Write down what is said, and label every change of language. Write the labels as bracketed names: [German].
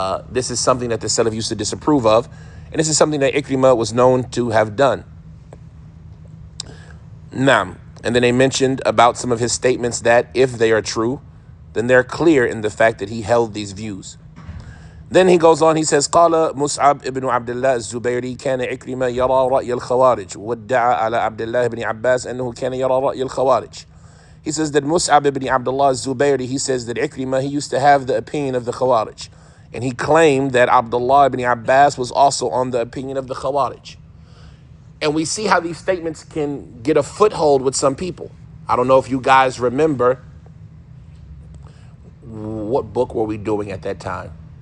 [English] This is something that the Salaf used to disapprove of. And this is something that Ikrimah was known to have done. Naam. And then they mentioned about some of his statements that if they are true, then they're clear in the fact that he held these views. Then he goes on, he says, [Arabic] قال مصعب ابن عبد الله الزبيري كان إكرمة يرى رأي الخوارج وادعى على عبد الله بن عباس أنه كان يرى رأي الخوارج. [English] He says that Mus'ab ibn Abdullah Zubayri, he says that Ikrimah, he used to have the opinion of the Khawarij. And he claimed that Abdullah ibn Abbas was also on the opinion of the Khawarij. And we see how these statements can get a foothold with some people. I don't know if you guys remember, what book were we doing at that time?